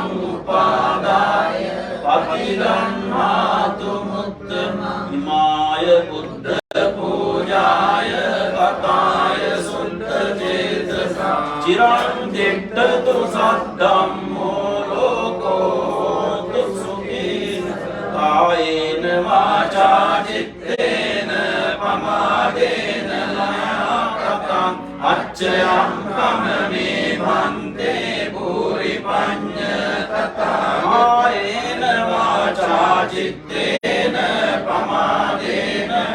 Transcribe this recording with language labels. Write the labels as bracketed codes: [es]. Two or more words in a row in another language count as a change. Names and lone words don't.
[pi] උපාදාය පටිගන්නාතු මුත්තමං ඉමාය බුද්ධ පූජාය කතාය සුද්ධ චේතසා චිරං දිට්ඨතු සද්ධම්මෝ ලෝකෝ සුඛී කායේන වාචා චිත්තේන පමාදේන ලයාකතං අච්චයං කමමේ භන්තේ භූරි පඤ්ඤතතා කායේන වාචා චිත්තේන පමාදේන